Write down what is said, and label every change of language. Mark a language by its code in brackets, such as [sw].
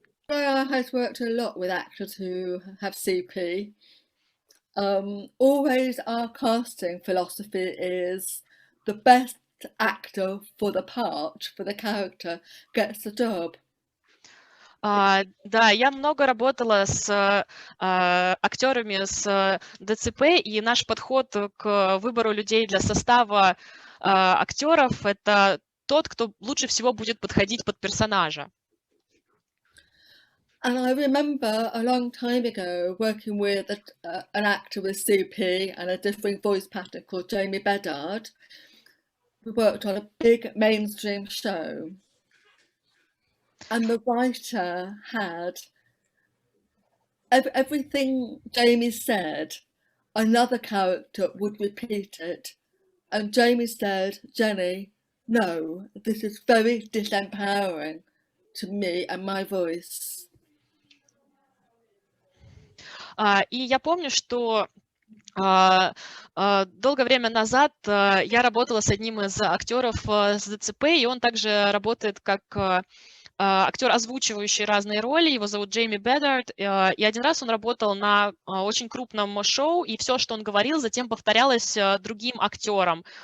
[en] Graeae has worked a lot with actors who have CP. Always our casting philosophy is the best actor for the part, for the character, gets the job. [ru] Да, я много работала с актерами с ДЦП, и наш подход к выбору людей для состава актеров — это тот, кто лучше всего будет подходить под персонажа. [en] And I remember a long time ago working with an actor with CP and a differing voice pattern called Jamie Bedard. We worked on a big mainstream show. And the writer had everything Jamie said, another character would repeat it. And Jamie said, Jenny, no, this is very disempowering to me and my voice. [ru] И я помню, что долгое время назад я работала с одним из актеров с ДЦП, и он также работает как актер, озвучивающий разные роли. Его зовут Джейми Беддард, и один раз он работал на очень крупном шоу, и все, что он говорил, затем повторялось другим актером.